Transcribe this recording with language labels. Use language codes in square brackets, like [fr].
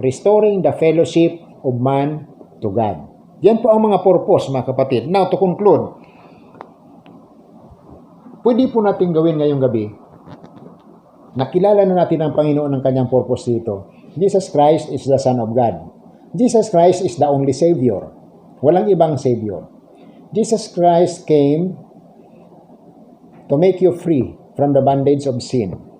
[en] Restoring the fellowship of man to God. [tl] Yan po ang mga purpose, mga kapatid. [en] Now, to conclude, [tl] pwede po natin gawin ngayong gabi. Nakilala na natin ang Panginoon ng kanyang purpose dito. [en] Jesus Christ is the Son of God. Jesus Christ is the only Savior. [tl] Walang ibang Savior. [en] Jesus Christ came to make you free from the bondage of sin.